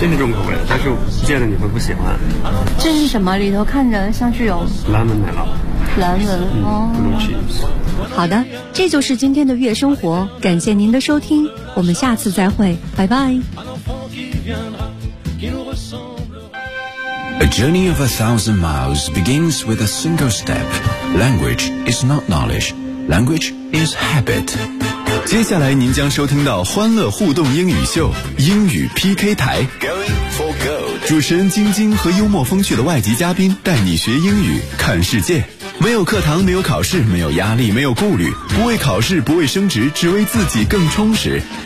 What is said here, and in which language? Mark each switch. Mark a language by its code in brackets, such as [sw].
[zh] 真的重口味，但是见了你会不喜欢。这是什么？里头看着像是有蓝纹奶酪。蓝纹哦。好的，这就是今天的月生活，感谢您的收听，我们下次再会，拜拜。 [en] A journey of 1,000 miles begins with a single step. Language is not knowledge. Language is habit. [zh] 接下来您将收听到欢乐互动英语秀，英语 PK 台。 [en] Going for gold. [zh] 主持人晶晶和幽默风趣的外籍嘉宾带你学英语，看世界。没有课堂，没有考试，没有压力，没有顾虑，不为考试，不为升职，只为自己更充实。